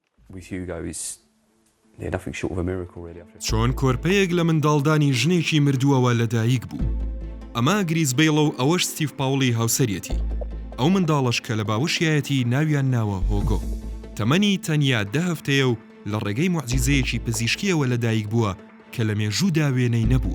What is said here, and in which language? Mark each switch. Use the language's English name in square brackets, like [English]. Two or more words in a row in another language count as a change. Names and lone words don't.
[English] with Hugo is nothing short of a miracle, really. [Central Kurdish] چۆن کۆرپەیەک لە منداڵدانی ژنێکی مردووەوە لەدایک بوو. ئەمە گریس بیل و ئەوەش ستیڤ پاوڵی هاوسەرەتی. ئەو منداڵش کە لە باوەشایەتی ناویان ناوە هۆگۆ. تەمەنی تەنیا 10 هەفتەیە و لە ڕێگەی موعجیزەیەکی پزیشکیەوە لەدایک بووە کە لە مێژوودا وێنەی نەبووە.